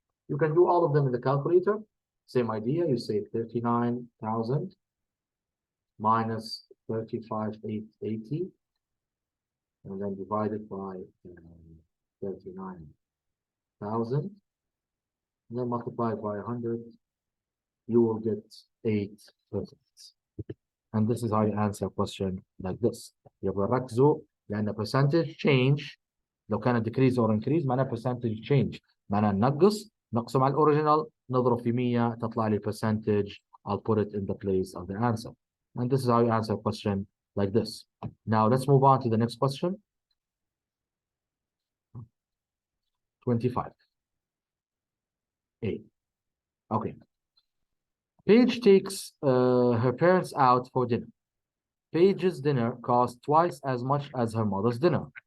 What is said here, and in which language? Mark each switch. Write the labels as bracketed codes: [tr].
[en] You can do all of them in the calculator. Same idea. You say 39,000 minus 35,880 and then divide it by 39,000 and then multiply it by 100. You will get 8%. And this is how you answer a question like this. [ar] يبقى ركزوا لأن [en] percentage change [ar] لو كان [en] decrease or increase [ar] معناه [en] percentage change. [ar] معناه نقسم على الأوريجينال نضرب في 100 تطلع لي percentage. [en] I'll put it in the place of the answer. And this is how you answer a question like this. Now let's move on to the next question. 25. A. Okay. Paige takes her parents out for dinner. Paige's dinner costs twice as much as her mother's dinner.